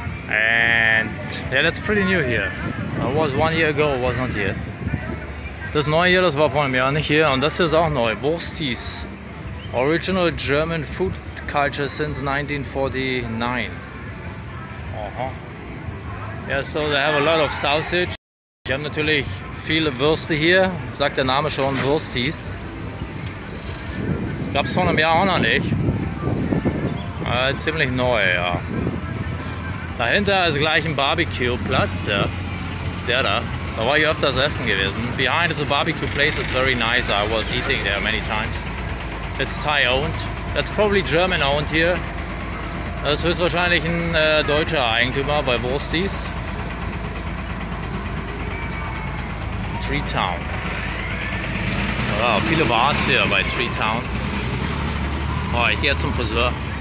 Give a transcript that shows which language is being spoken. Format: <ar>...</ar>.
<en>And yeah, that's pretty new here. I was 1 year ago, was not here.</en> <de>Das neue hier, das war vor einem Jahr nicht hier. Und das hier ist auch neu. Wursties.</de> <en>Original German food culture since 1949. Yeah, so they have a lot of sausage.</en> <de>Die haben natürlich viele Würste hier. Sagt der Name schon, Wursties. Gab es vor einem Jahr auch noch nicht. Ziemlich neu, ja. Dahinter ist gleich ein Barbecue-Platz, ja. Der da. Da war ich öfters essen gewesen.</de> <en>Behind is a barbecue place, it's very nice. I was eating there many times. It's Thai owned. That's probably German owned here.</en> <de>Das ist höchstwahrscheinlich ein deutscher Eigentümer bei Wursties. Tree Town. Ja, viele Bars hier bei Tree Town. Oh, ich gehe jetzt zum Friseur.</de>